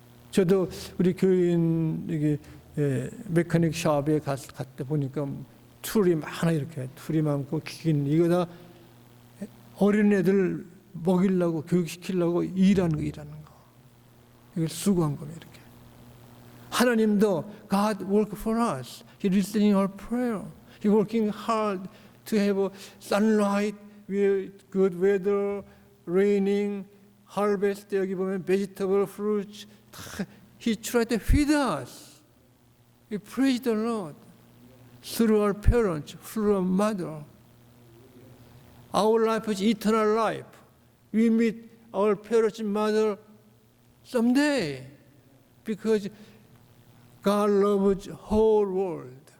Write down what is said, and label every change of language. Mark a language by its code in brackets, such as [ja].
[ko] 저도 우리 교인 여기 메카닉 샵에 갔다 보니까 툴이 많아 이렇게 툴이 많고 긴 이거 다 어린 애들 먹이려고 교육시키려고 일하는 거. 이걸 수고한 겁니다. 이렇게. 하나님도 [en] God work for us. He listening our prayer. He working hard to have sunlight, good weather, raining, harvest. [ko] 여기 보면 [en] vegetable, fruits. He tried to feed us. We praise the Lord through our parents, through our mother. Our life is eternal life. We meet our parents and mother someday because God loves whole world.